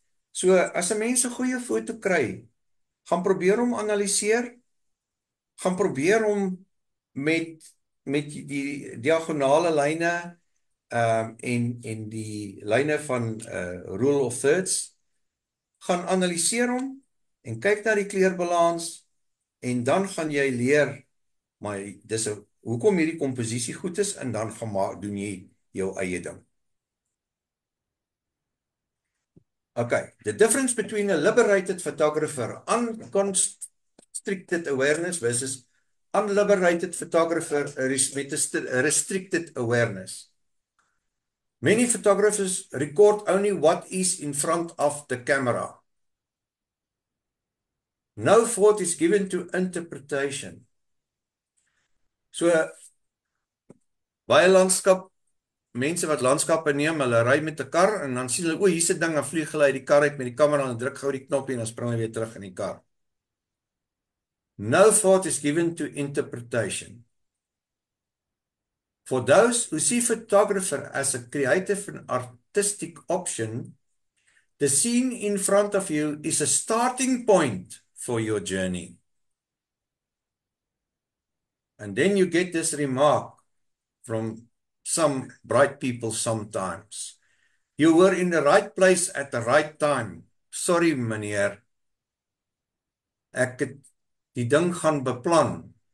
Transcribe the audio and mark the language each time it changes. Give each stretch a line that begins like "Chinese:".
Afrikaans: So as 'n mens 'n goeie foto kry, gaan probeer hom analiseer, gaan probeer hom met die diagonale lyne en die lyne van rule of thirds, gaan analiseer hom en kyk na die kleurbalans en dan gaan jy leer, maar dis hoekom hierdie komposisie goed is en dan doen jy jou eie ding.
English: Okay, the difference between a liberated photographer, unconstricted awareness versus unliberated photographer with a restricted awareness. Many photographers record only what is in front of the camera. No thought is given to interpretation.
Afrikaans: So, baie mense wat landskappe neem, hulle ry met 'n kar en dan sien hulle, hier's 'n ding, dan vlieg hulle uit die kar uit met die kamera en druk gou die knoppie en dan spring hulle weer terug in die kar.
English: No thought is given to interpretation. For those who see photography as a creative and artistic option, the scene in front of you is a starting point for your journey. And then you get this remark from some bright people sometimes. You were in the right place at the right time.
Afrikaans: Sorry, meneer. Ek het die ding gaan beplan.